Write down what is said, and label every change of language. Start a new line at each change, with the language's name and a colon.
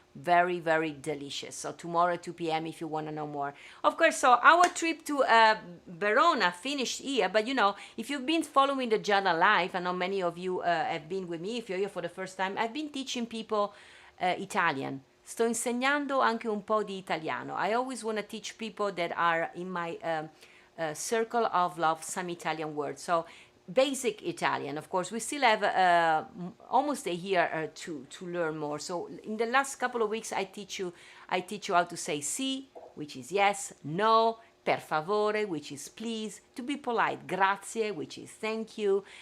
English: Very, very delicious. So tomorrow at 2 p.m. if you want to know more. Of course, so our trip to Verona finished here, but you know, if you've been following the Giada Live, I know many of you have been with me. If you're here for the first time, I've been teaching people Italian.
Italian: Sto insegnando anche un po' di italiano.
English: I always want to teach people that are in my circle of love some Italian words. So basic Italian, of course. We still have almost a year to learn more. So in the last couple of weeks, I teach you how to say sì, which is yes, no, per favore, which is please, to be polite, grazie, which is thank you.